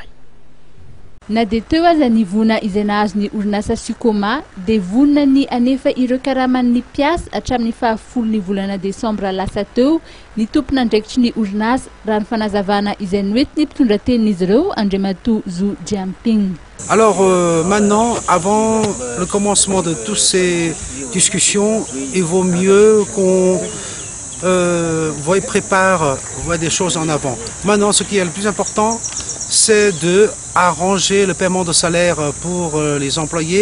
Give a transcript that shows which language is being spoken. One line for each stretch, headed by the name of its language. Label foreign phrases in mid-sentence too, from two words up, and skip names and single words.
Malagasy: Na dia teo aza ny vona izay nahazo ny orinasa Sukoma dia vonina ny anefa ireo karaman'ny piasa hatramin'ny fahafolon'ny volana desambra lasa teo ny tompon'andraikitry ny orinasa raha ny fanazavana izay noentiny mpitondra tenin'izy ireo Andriamatoa Zhu Jianping.
French: Alors maintenant, avant le commencement de toutes ces discussions, il vaut mieux qu'on prépare des choses en avant. Maintenant, ce qui est le plus important, c'est de arranger le paiement de salaire pour les employés.